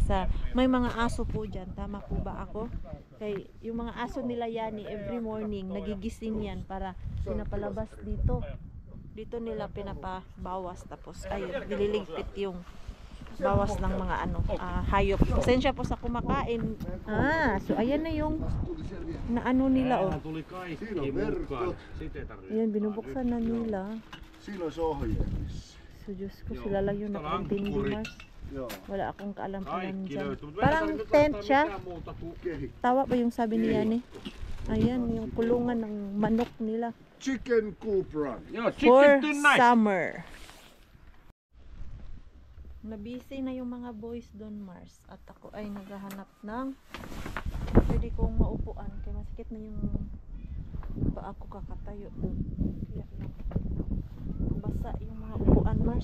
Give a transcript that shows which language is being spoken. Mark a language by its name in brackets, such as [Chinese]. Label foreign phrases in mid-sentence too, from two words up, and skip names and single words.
[Filipino] Sa may mga aso po diyan, tama po ba ako? Kay yung mga aso nila yani [English] every morning [Filipino] nagigising yan para pinapalabas dito. Dito nila pinapabawas tapos ayun, nililigpit yung bawas ng mga hayop. Pasensya po sa kumakain. Ah, so ayan na yung naano nila oh. [Finnish] Tuli kaikki mukaan. Sitä ei tarvitse. [Filipino] Ayan, binubuksan na nila. [Finnish] Siinä on se ohjeellissa. [Filipino] So Diyos ko, sila lang yung nakaintindi Mars. [Finnish] Joo. [Filipino] Wala akong kaalam-alam [Finnish] Kaikki [Filipino] dyan. [Finnish] löytyy. [Filipino] Parang tent siya. [Finnish] Muuta kuin [Filipino] Tawa ba yung sabi ni Yani? Ayan, yung kulungan ng manok nila. [English] Chicken coop run. [Finnish] Joo, [English] For chicken tonight. summer. [Filipino] Nabisi na yung mga boys doon Mars. At ako ay naghahanap ng pwede kong maupuan. Kaya masikit na yung ba ako kakatayo doon. Kaya lang. Basa yung mga upuan Mars.